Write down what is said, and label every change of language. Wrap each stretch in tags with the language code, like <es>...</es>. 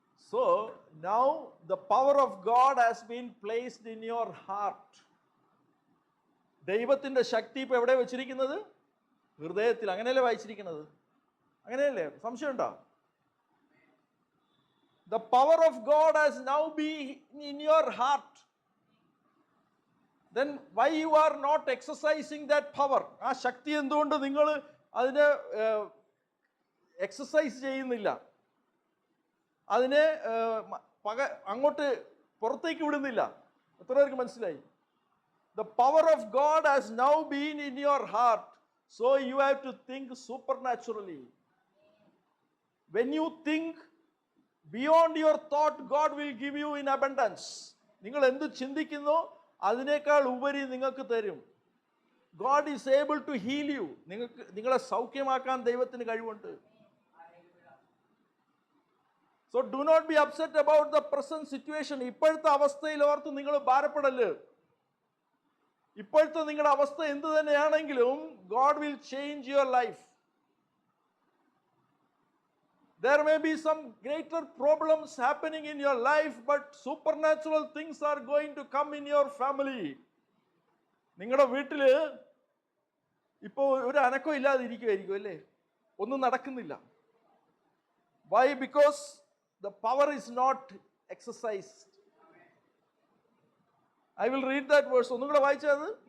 <en>So now the power of God has been placed in your heart.</en> <ml>ദൈവത്തിന്റെ ശക്തി ഇപ്പൊ എവിടെ വെച്ചിരിക്കുന്നത്? ഹൃദയത്തിൽ. അങ്ങനെയല്ലേ വായിച്ചിരിക്കുന്നത്? അങ്ങനെയല്ലേ? സംശയമുണ്ടോ?</ml> <en>The power of God has now been in your heart. Then why you are not exercising that power?</en> <ml>ആ ശക്തി എന്തുകൊണ്ട് നിങ്ങൾ അതിനെ എക്സസൈസ് ചെയ്യുന്നില്ല? അതിനെ അങ്ങോട്ട് പുറത്തേക്ക് വിടുന്നില്ല? എത്ര പേർക്ക് മനസ്സിലായി?</ml> <en>The power of God has now been in your heart, so you have to think supernaturally. When you think beyond your thought, God will give you in abundance.</en> <ml>നിങ്ങൾ എന്ത് ചിന്തിക്കുന്നു അതിനേക്കാൾ ഉപരി നിങ്ങൾക്ക് തരും.</ml> <en>God is able to heal you.</en> <ml>നിങ്ങളെ സൗഖ്യമാക്കാൻ ദൈവത്തിന് കഴിവുണ്ട്.</ml> <en>So do not be upset about the present situation.</en> <ml>ഇപ്പോഴത്തെ അവസ്ഥയിൽ ഓർത്ത് നിങ്ങൾ ഭാരപ്പെടല്. ഇപ്പോഴത്തെ നിങ്ങളുടെ അവസ്ഥ എന്ത് തന്നെയാണെങ്കിലും</ml> <en>God will change your life. There may be some greater problems happening in your life, but supernatural things are going to come in your family.</en> <ml>നിങ്ങളുടെ വീട്ടിൽ ഇപ്പോൾ ഒരു അനക്കം ഇല്ലാതെ ഇരിക്കുമായിരിക്കും അല്ലേ? ഒന്നും നടക്കുന്നില്ല.</ml> <en>Why? Because the power is not exercised. I will read that verse.</en> <ml>ഒന്നും കൂടെ വായിച്ചത്.</ml>